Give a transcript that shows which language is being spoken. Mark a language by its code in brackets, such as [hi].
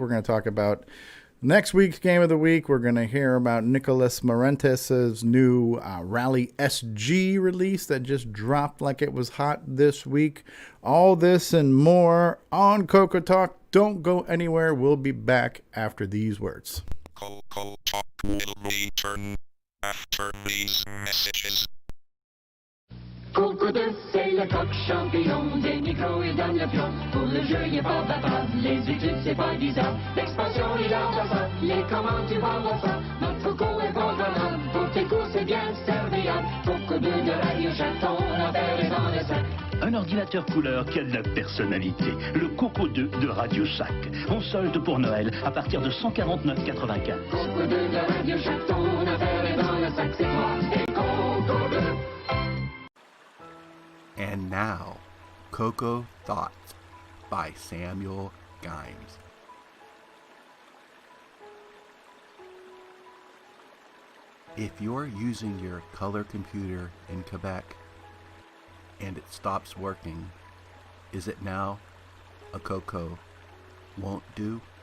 [en] We're going to talk about next week's game of the week. We're going to hear about Nick Marentes' new Rally SG release that just dropped like it was hot this week. All this and more on CoCo Talk. Don't go anywhere. We'll be back after these words. CoCo Talk will return after these messages. [fr] CoCo c'est le coq champion, des micros et donne le pion. Pour le jeu, il est pas bavard, les études, c'est pas bizarre. L'expansion, il adore ça, les commandes, tu parles ça. Notre CoCo est pas banal, pour tes coups, c'est bien serviable. CoCo 2 de Radio Shack, ton affaire est dans le sac. Un ordinateur couleur qui a de la personnalité. Le CoCo 2 de Radio Shack. En solde pour Noël à partir de 149,95. CoCo 2 de Radio Shack, ton affaire est dans le sac. C'est toi et CoCo 2. [en] And now, CoCo Thoughts by Samuel Gimes. If you're using your color computer in Quebec and it stops working, is it now a CoCo won't do?